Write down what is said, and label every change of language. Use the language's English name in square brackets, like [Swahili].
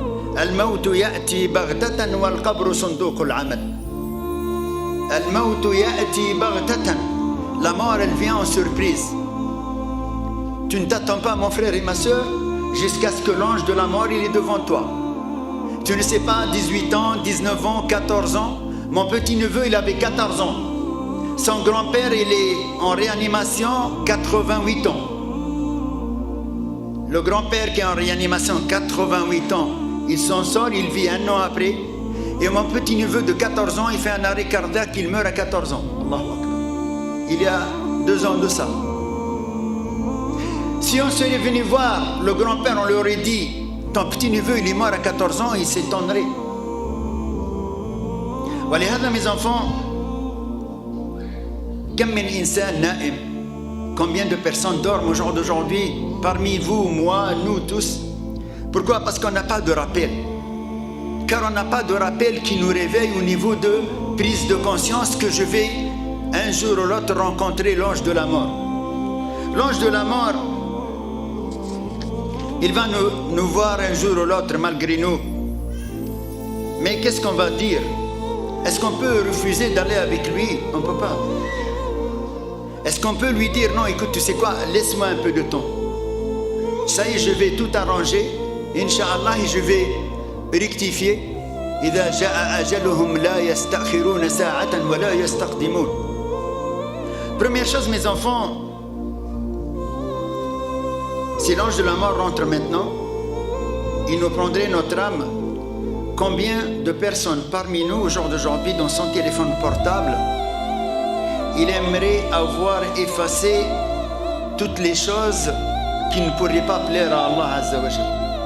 [Arabic] الموت يأتي بغتة والقبر صندوق العمل. الموت يأتي بغتة. [French] La mort, elle vient en surprise. Tu ne t'attends pas, mon frère et ma soeur, jusqu'à ce que l'ange de la mort, il est devant toi. Tu ne sais pas, 18 ans, 19 ans, 14 ans. Mon petit-neveu, il avait 14 ans. Son grand-père, il est en réanimation, 88 ans. Le grand-père qui est en réanimation, 88 ans, il s'en sort, il vit un an après. Et mon petit-neveu de 14 ans, il fait un arrêt cardiaque, il meurt à 14 ans. Allahu Akbar. Il y a 2 ans de ça. Si on serait venu voir le grand-père, on lui aurait dit, ton petit-neveu, il est mort à 14 ans, il s'étonnerait. [Arabic] ولهذا [French] mes enfants, [Arabic] كم من إنسان نائم. [French] Combien de personnes dorment au jour d'aujourd'hui, parmi vous, moi, nous tous? Pourquoi? Parce qu'on n'a pas de rappel. Car on n'a pas de rappel qui nous réveille au niveau de prise de conscience que je vais un jour ou l'autre rencontrer l'ange de la mort. L'ange de la mort, il va nous voir un jour ou l'autre malgré nous. Mais qu'est-ce qu'on va dire? Est-ce qu'on peut refuser d'aller avec lui? On ne peut pas. Est-ce qu'on peut lui dire, non, écoute, tu sais quoi, laisse-moi un peu de temps. Ça y est, je vais tout arranger. Inch'Allah, je vais rectifier. [Arabic] إذا جاء أجلهم لا يستأخرون ساعة ولا يستقدمون. [French] Première chose, mes enfants, si l'ange de la mort rentre maintenant, il nous prendrait notre âme. Combien de personnes parmi nous, au jour d'aujourd'hui, dans son téléphone portable, il aimerait avoir effacé toutes les choses qui ne pourraient pas plaire à Allah Azza wa Jalla.